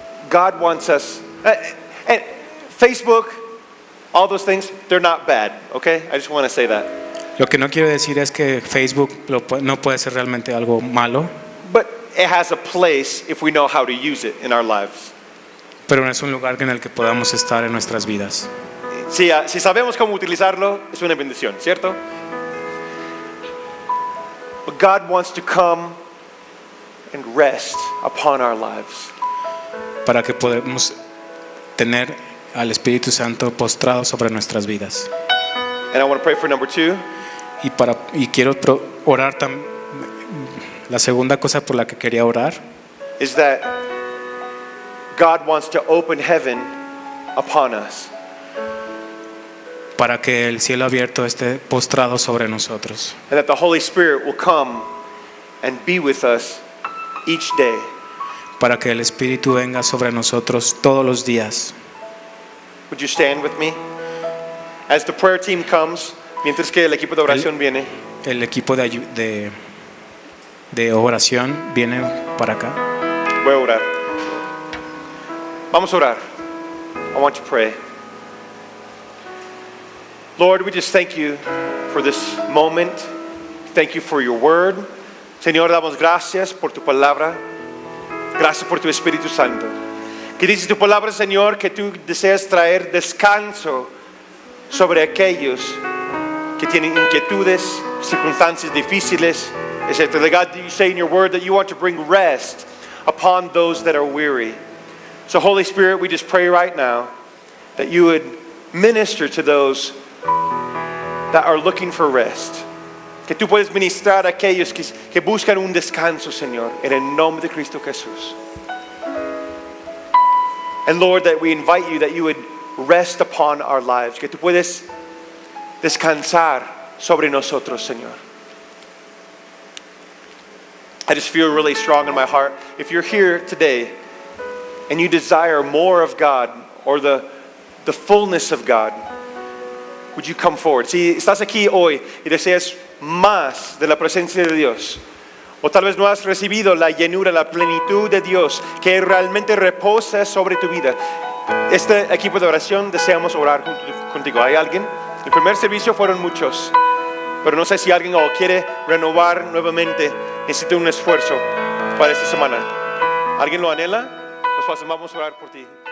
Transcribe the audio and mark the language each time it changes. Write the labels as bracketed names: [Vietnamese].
[English] God wants us, and Facebook, all those things, they're not bad, okay? I just want to say that. [Spanish] Lo que no quiero decir es que Facebook no puede ser realmente algo malo, [English] But it has a place if we know how to use it in our lives. [Spanish] pero no es un lugar en el que podamos estar en nuestras vidas. Si sabemos cómo utilizarlo, es una bendición, ¿cierto? [English] But God wants to come and rest upon our lives. [Spanish] Para que podamos tener al Espíritu Santo postrado sobre nuestras vidas. [English] And I want to pray for number two. [Spanish] Y quiero orar también. La segunda cosa por la que quería orar [English] Is that God wants to open heaven upon us. [Spanish] para que el cielo abierto esté postrado sobre nosotros, [English] And that the Holy Spirit will come and be with us each day. [Spanish] para que el Espíritu venga sobre nosotros todos los días. [English] Would you stand with me? As the prayer team comes, [Spanish] mientras que el equipo de oración viene, El equipo de oración viene para acá. voy a orar. Vamos a orar. [English] I want to pray. Lord, we just thank you for this moment. Thank you for your word. [Spanish] Señor, damos gracias por tu palabra. Gracias por tu Espíritu Santo. Que dice tu palabra, Señor, que tú deseas traer descanso sobre aquellos que tienen inquietudes, circunstancias difíciles, etc. [English] God, you say in your word that you want to bring rest upon those that are weary. So Holy Spirit, we just pray right now that you would minister to those that are looking for rest. [Spanish] Que tú puedes ministrar a aquellos que buscan un descanso, Señor, en el nombre de Cristo Jesús. [English] And Lord, that we invite you that you would rest upon our lives. [Spanish] Que tú puedes descansar sobre nosotros, Señor. [English] I just feel really strong in my heart. If you're here today and you desire more of God or the fullness of God, would you come forward? [Spanish] Si estás aquí hoy y deseas más de la presencia de Dios, o tal vez no has recibido la llenura, la plenitud de Dios que realmente reposa sobre tu vida, este equipo de oración deseamos orar contigo. ¿Hay alguien? El primer servicio fueron muchos, pero no sé si alguien quiere renovar nuevamente, necesita un esfuerzo para esta semana. ¿Alguien lo anhela? Pues vamos a orar por ti.